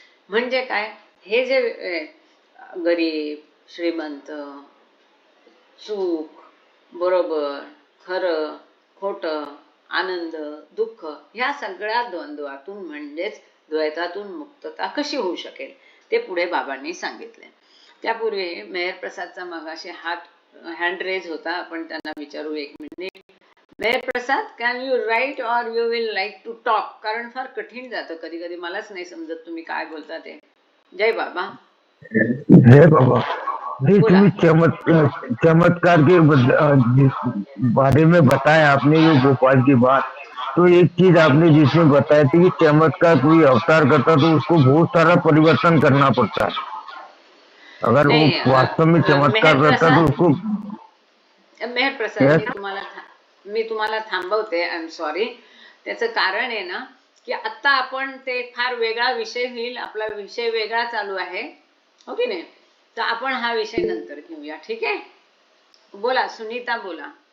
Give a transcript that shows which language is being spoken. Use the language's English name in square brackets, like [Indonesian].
[Marathi] म्हणजे काय, हे जे गरीब श्रीमंत, सुख बरोबर, खरं खोटं, आनंद दुःख, ह्या सगळ्या द्वंद्वातून म्हणजेच द्वैतातून मुक्तता कशी होऊ शकेल ते पुढे बाबांनी सांगितले. त्यापूर्वी मेहर प्रसादचा मगाशी हँड रेज होता, आपण त्यांना विचारू एक minute. [English] Mehar Prasad, can you write or you will like to talk? [Marathi] कारण फार कठीण जातं कधी कधी, मलाच नाही समजत तुम्ही काय बोलता ते. जय बाबा. जय बाबा. [Hindi] नहीं, तुम्हें चमत्कार के जिस बारे में बताया आपने, ये गोपाल की बात, तो एक चीज आपने जिसमें बताया थी कि चमत्कार कोई अवतार करता तो उसको बहुत सारा परिवर्तन करना पड़ता है. अगर वो नहीं, वास्तव में चमत्कार करता तो उसको. [Marathi] मेहर प्रसाद, मी तुम्हाला थांबवते. [English] I am sorry. [Marathi] त्याचं कारण आहे ना की आता आपण ते फार वेगळा विषय होईल, आपला विषय वेगळा चालू आहे, हो की नाही? तर आपण हा विषय नंतर घेऊया, ठीक आहे? बोला सुनीता, बोला.